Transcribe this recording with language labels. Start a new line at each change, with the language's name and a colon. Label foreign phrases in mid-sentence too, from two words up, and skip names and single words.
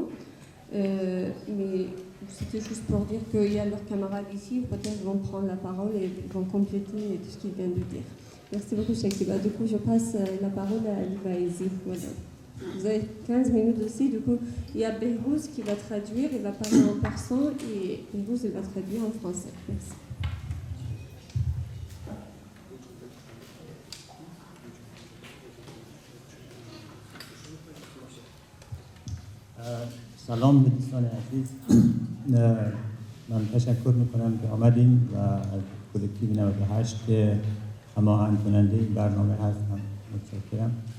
French: Mais c'était juste pour dire qu'il y a leurs camarades ici, peut-être vont prendre la parole et vont compléter tout ce qu'ils viennent de dire. Merci beaucoup, Shakiba. Du coup, je passe la parole à Abiba Yazi. Voilà. Vous avez 15 minutes aussi. Du coup, il y a Behrouz qui va traduire, il va parler en persan et Behrouz, il va traduire en français. Merci.
Persian: سلام به دوستان عزیز. من تشکر میکنم که آمدیم و از کلکتیو 98 که هماهنگ کننده این برنامه هستم متشکرم.